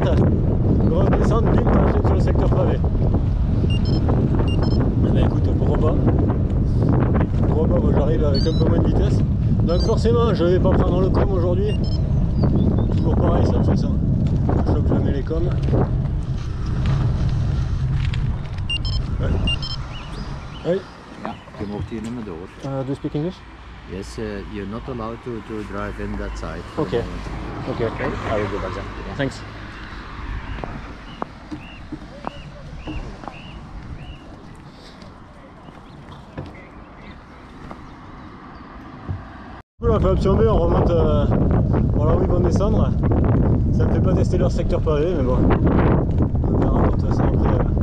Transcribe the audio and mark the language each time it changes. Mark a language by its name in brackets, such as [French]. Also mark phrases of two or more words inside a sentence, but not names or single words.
[French] Grosse descente, bim, t'enchaînes sur le secteur pavé. Bah écoute, pourquoi pas. Moi j'arrive avec un peu moins de vitesse. Donc forcément, je vais pas prendre le com aujourd'hui. Toujours pareil, ça, de toute façon. Je choque jamais les coms. Ouais. Oui. [Dutch] Ja, je mag hier niet meer door. [English] Do you speak English? Yes, you're not allowed to drive in that side. Okay. Okay. I will go back there. Thanks. [French] On fait un petit B, on remonte voilà où ils vont descendre. Ça ne fait pas tester leur secteur pavé, mais bon. On verra pour toi ça après.